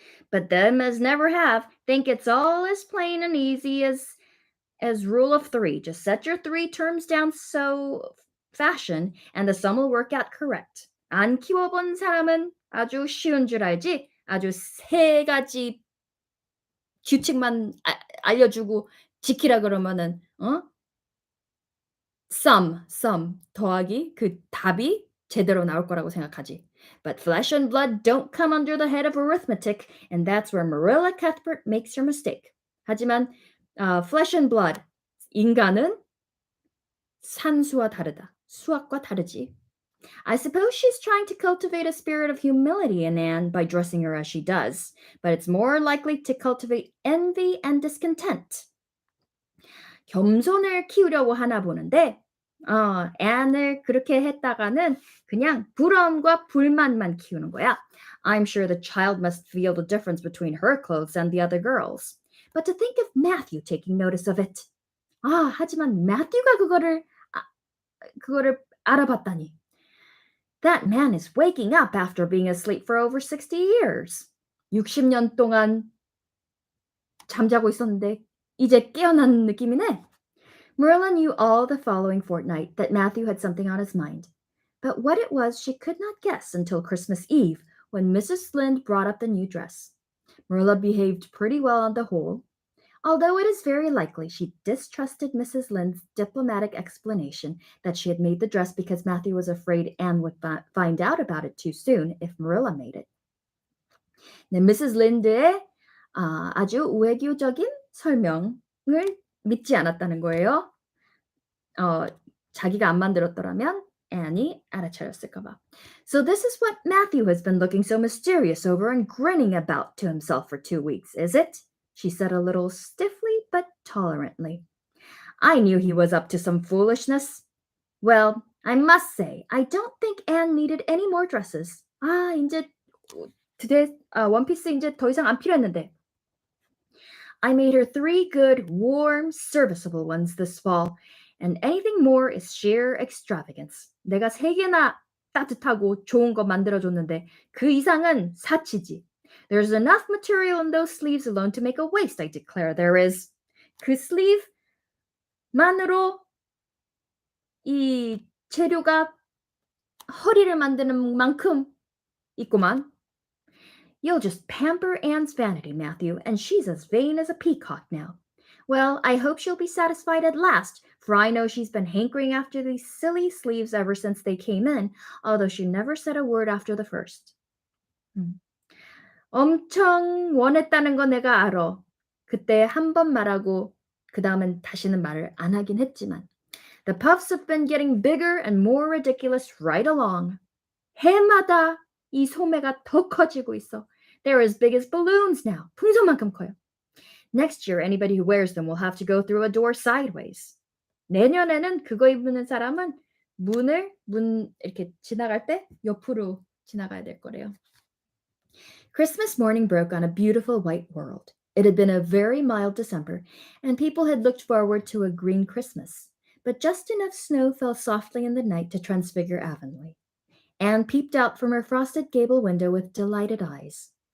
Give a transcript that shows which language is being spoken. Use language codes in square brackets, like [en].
[en] But them as never have think it's all as plain and easy as rule of three. Just set your three terms down so fashion and the sum will work out correct. [ko] 안 키워본 사람은 아주 쉬운 줄 알지? 아주 세 가지 규칙만 알려주고 지키라 그러면은 sum 더하기 그 답이 제대로 나올 거라고 생각하지. [en] But flesh and blood don't come under the head of arithmetic, and that's where Marilla Cuthbert makes your mistake. [ko] 하지만 [en] flesh and blood [ko] 인간은 산수와 다르다. 수학과 다르지. [en] I suppose she's trying to cultivate a spirit of humility in Anne by dressing her as she does, but it's more likely to cultivate envy and discontent. [ko] 겸손을 키우려고 하나 보는데 앤을 그렇게 했다가는 그냥 부러움과 불만만 키우는 거야. [en] I'm sure the child must feel the difference between her clothes and the other girls. But to think of Matthew taking notice of it. [ko] 하지만 Matthew가 그거를 알아봤다니. [en] That man is waking up after being asleep for over 60 years. [ko] 60년 동안 잠자고 있었는데 이제 깨어난 느낌이네. [en] Marilla knew all the following fortnight that Matthew had something on his mind, but what it was she could not guess until Christmas Eve when Mrs. Lynde brought up the new dress. Marilla behaved pretty well on the whole, although it is very likely she distrusted Mrs. Lynde's diplomatic explanation that she had made the dress because Matthew was afraid Anne would find out about it too soon if Marilla made it. [ko] 네, Mrs. Lynde의 아주 외교적인 설명을 믿지 않았다는 거예요. 자기가 안 만들었더라면 Annie 알아차렸을까 봐. [en] So this is what Matthew has been looking so mysterious over and grinning about to himself for 2 weeks, is it? She said a little stiffly but tolerantly. I knew he was up to some foolishness. Well, I must say, I don't think Anne needed any more dresses. [ko] 이제 원피스 이제 더 이상 안 필요했는데. [en] I made her 3 good, warm, serviceable ones this fall, and anything more is sheer extravagance. [ko] 내가 3개나 따뜻하고 좋은 거 만들어줬는데 그 이상은 사치지. [en] There's enough material in those sleeves alone to make a waist, I declare there is. [ko] 그 슬리브만으로 이 재료가 허리를 만드는 만큼 있구만. [en] You'll just pamper Anne's vanity, Matthew, and she's as vain as a peacock now. Well, I hope she'll be satisfied at last, for I know she's been hankering after these silly sleeves ever since they came in, although she never said a word after the first. [ko] 엄청 원했다는 거 내가 알아. 그때 한 번 말하고 그 다음은 다시는 말을 안 하긴 했지만. [en] The puffs have been getting bigger and more ridiculous right along. [ko] 해마다 이 소매가 더 커지고 있어. [en] They're as big as balloons now. [ko] 풍선만큼 커요. [en] Next year, anybody who wears them will have to go through a door sideways. [ko] 내년에는 그거 입는 사람은 문 이렇게 지나갈 때 옆으로 지나가야 될 거래요. [en] Christmas morning broke on a beautiful white world. It had been a very mild December, and people had looked forward to a green Christmas. But just enough snow fell softly in the night to transfigure Avonlea. Anne peeped out from her frosted gable window with delighted eyes.